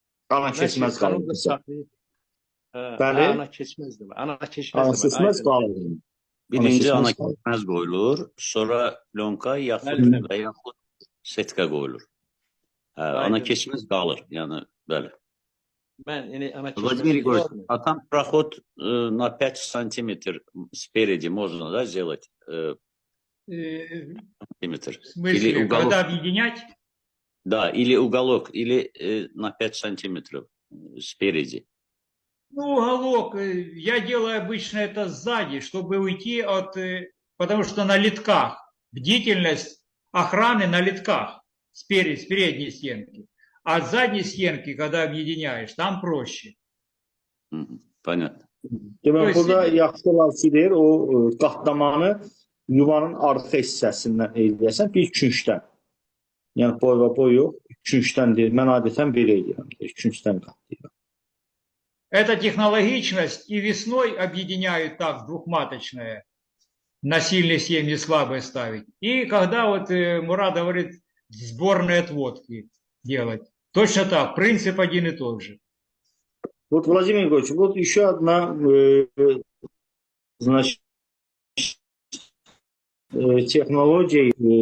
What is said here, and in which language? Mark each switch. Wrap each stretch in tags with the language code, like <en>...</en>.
<az>Ana keçməz qalır. Bəli. Ana keçməzdir. Ana keçməz qalır. Birinci ana keçməz qoyulur, sonra plonka yaxud setka qoyulur. Ana keçməz qalır, yəni, bəli.</az> <ru>Владимир Егорович, а там проход на 5 сантиметров спереди можно, да, сделать? Сантиметр. В смысле, когда объединять? Да, или уголок, или на 5 сантиметров спереди. Ну, уголок, я делаю обычно это сзади, чтобы уйти от, потому что на литках, бдительность охраны на литках, с передней стенки. А с задней стенки, когда объединяешь, там проще. Понятно.</ru> <az>Demək, burada yaxşı olar ki, deyir, o qatlamanı yuvanın arxa hissəsindən eləyəsən, bir küncdən. Yəni, boy və boy yox, küncdən deyir. Mən adətən belə edirəm, küncdən qatlayıram.</az> <ru>Эта технологичность и весной объединяют так двухматочное, на сильные семьи слабые ставить. И когда вот Мурат говорит, сборные отводки делать. Точно так, принцип один и тот же. Вот, Владимир Егорович, вот еще одна значит, технология.</ru>